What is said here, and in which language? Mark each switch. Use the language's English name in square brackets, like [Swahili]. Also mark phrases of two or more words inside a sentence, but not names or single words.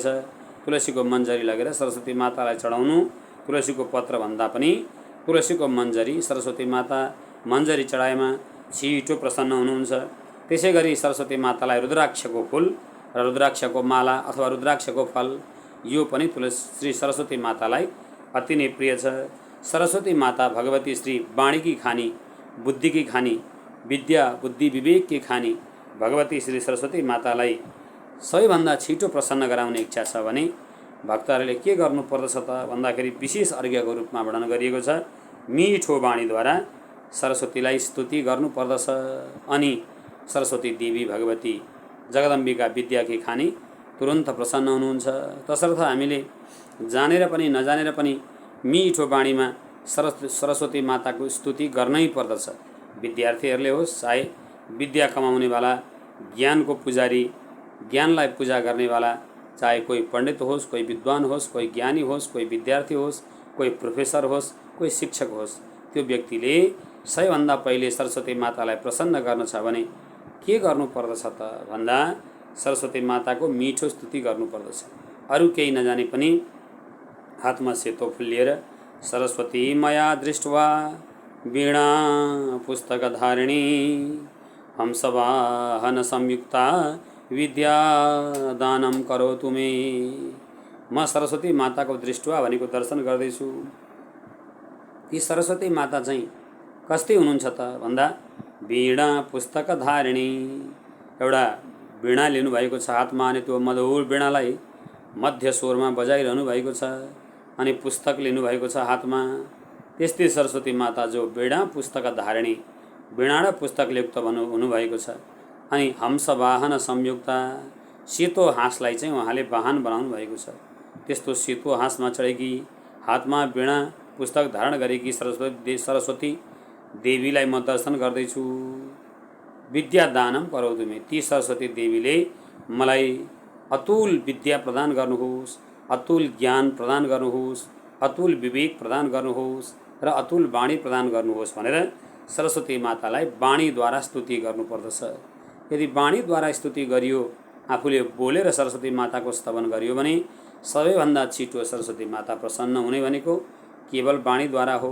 [Nepali] तुलसीको मन्जरी लगेर सरस्वती मातालाई चढाउनु, तुलसीको पत्र भन्दा पनि तुलसीको मन्जरी, सरस्वती माता मन्जरी चढाएमा छिटो प्रसन्न हुनुहुन्छ। त्यसै गरी सरस्वती मातालाई रुद्राक्षको फुल र रुद्राक्षको माला अथवा रुद्राक्षको फल, यो पनि श्री सरस्वती मातालाई अति नै प्रिय छ। सरस्वती माता भगवती श्री वाणीकी खानी, बुद्धिकी खानी, विद्या बुद्धि विवेककी खानी भगवती श्री सरस्वती मातालाई सबैभन्दा छिटो प्रसन्न गराउने इच्छा छ भने भक्तहरूले के गर्नुपर्दछ त भन्दाखेरि विशेष अर्घ्यको रूपमा वर्णन गरिएको छ। मिठो वाणीद्वारा सरस्वतीलाई स्तुति गर्नुपर्दछ। अनि सरस्वती देवी भगवती जगदम्बिका विद्याकी खानी तुरन्त प्रसन्न हुनुहुन्छ। तसर्थ हामीले जानेर पनि नजानेर पनि मिठो वाणीमा सरस्वती माताको स्तुति गर्नै पर्दछ। विद्यार्थीहरूले होस्, चाहे विद्या कमाउनेवाला, ज्ञानको पुजारी, ज्ञानलाई पूजा गर्नेवाला, चाहे कोही पण्डित होस्, कोही विद्वान होस्, कोही ज्ञानी होस्, कोही विद्यार्थी होस्, कोही प्रोफेसर होस्, कोही शिक्षक होस्, त्यो व्यक्तिले सबैभन्दा पहिले सरस्वती मातालाई प्रसन्न गर्न छ भने के गर्नुपर्दछ त भन्दा सरस्वती माताको मिठो स्तुति गर्नुपर्दछ। अरू केही नजाने पनि हातमा सेतो फुल लिएर [Sanskrit] सरस्वती मया दृष्ट्वा वीणा पुस्तकधारिणी हंसवाहन संयुक्ता विद्यादानं करोतु मे। [Nepali] म सरस्वती माताको दृष्ट्वा भनेको दर्शन गर्दैछु। ती सरस्वती माता चाहिँ कस्तै हुनुहुन्छ त भन्दा [Sanskrit] वीणा पुस्तकधारिणी, [Nepali] एउटा वीणा लिनुभएको छ हातमा, अनि त्यो मधुर वीणालाई मध्य स्वरमा बजाइरहनु भएको छ, अनि पुस्तक लिनुभएको छ हातमा। त्यस्तै सरस्वती माता जो [Sanskrit] वीणा पुस्तकधारिणी, [Nepali] वीणा र पुस्तकले युक्त हुनुभएको छ। अनि [Sanskrit] हंसवाहन संयुक्ता, [Nepali] सेतो हाँसलाई चाहिँ उहाँले वाहन बनाउनु भएको छ। त्यस्तो सेतो हाँसमा चढेकी हातमा वीणा पुस्तक धारण गरेकी सरस्वती देवीलाई म दर्शन गर्दैछु। [Sanskrit] विद्या दानम करोतु मे, [Nepali] ती सरस्वती देवीले मलाई अतुल विद्या प्रदान गर्नुहोस्, अतुल ज्ञान प्रदान गर्नुहोस्, अतुल विवेक प्रदान गर्नुहोस् र अतुल वाणी प्रदान गर्नुहोस् भनेर सरस्वती मातालाई वाणीद्वारा स्तुति गर्नुपर्दछ। यदि वाणीद्वारा स्तुति गरियो, आफूले बोलेर सरस्वती माताको स्तवन गरियो भने सबैभन्दा छिटो सरस्वती माता प्रसन्न हुने भनेको केवल वाणीद्वारा हो।